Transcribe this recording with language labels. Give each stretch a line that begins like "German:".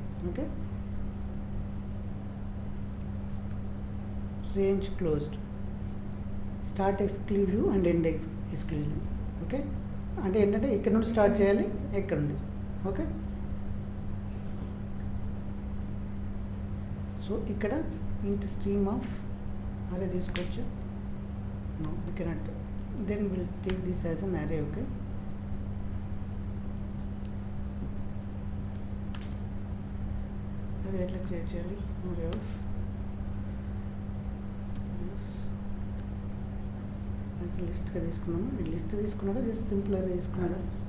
English: Okay, range closed, start exclusive and end exclusive.
Telugu: Okay, అంటే ఏంటంటే ఇక్కడ నుండి స్టార్ట్ చేయాలి, ఎక్కడ నుండి. ఓకే, సో ఇక్కడ ఇంట్ స్ట్రీమ్ ఆఫ్ అరే తీసుకోవచ్చు.
English: No, we cannot. Then we'll take this as an array. Okay, array like actually array of this as a list ka
Telugu: తీసుకున్నాము. ఈ లిస్ట్ తీసుకున్నారా, జస్ట్ సింపుల్ అరే తీసుకున్నారా?